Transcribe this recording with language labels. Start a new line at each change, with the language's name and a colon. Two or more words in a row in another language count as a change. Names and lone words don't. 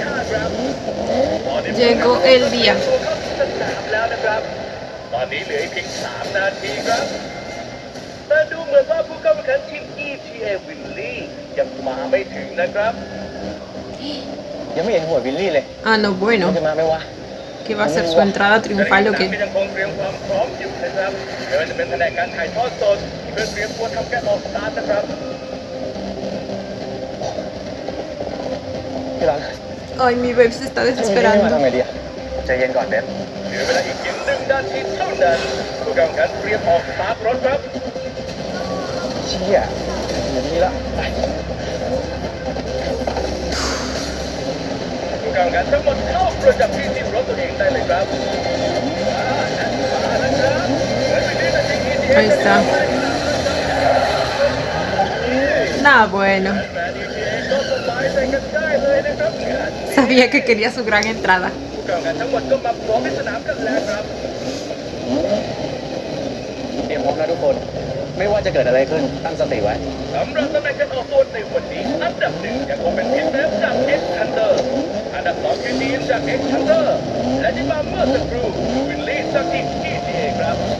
Spanish: Llegó el día.
Thai: ตอนนี้เหลืออีกเพียง3 นาทีครับ แต่ดูเหมือนว่าผู้เข้าแข่งขันทีม ETA วิลลี่ยังมาไม่ถึงนะครับ ยังไม่เห็นหัววิลลี่เลย
Spanish: Ah, no,
Thai: มัน
Spanish: bueno.
Thai: จะมาไหมวะ
Spanish: Que va a ser su entrada triunfal o
Thai: ก็
Spanish: qué.
Thai: ยังคงเตรียมความพร้อมอยู่นะครับไม่ว่าจะเป็นแผนกการถ่ายทอดสดเพื่อเตรียมตัวทำการออกสตาร์ทนะครับ พี่รัน
Spanish: Ay, mi babe se está
Thai: มาทำ
Spanish: desesperando.
Thai: ไงดีอะใจเย็นก่อนเบฟ เหลือเวลาอีกเพียง1 นาทีเท่านั้นผู้เข้าแข่งขันเตรียมออกสตาร์ทรถครับ เชี่ยอย่างนี้ละไป ผู้เข้าแข่งขันทั้งหมดเข้าประจำที่ที่รถตัวเองได้เลยครับมาแล้วครับเหลือไม่ถึงนาที ETA
Spanish: Ahí está. Nada, bueno.
Thai: แต่ ETA ก็สบายใจกันได้เลยนะครับงาน
Spanish: Sabía que quería su gran entrada.
Thai: ผู้เข้าแข่งขันทั้งหมดก็มาพร้อมในสนามกันแล้วครับ เตรียมพร้อมแล้วทุกคน ไม่ว่าจะเกิดอะไรขึ้น ตั้งสติไว้ สำหรับตำแหน่งการออกตัวในวันนี้อันดับ1ยังคงเป็นทีมเบฟจาก X Thunder อันดับ2คือดีมจาก X Thunder และที่มาเมื่อสักครู่วินลี่จากทีม ETA ครับ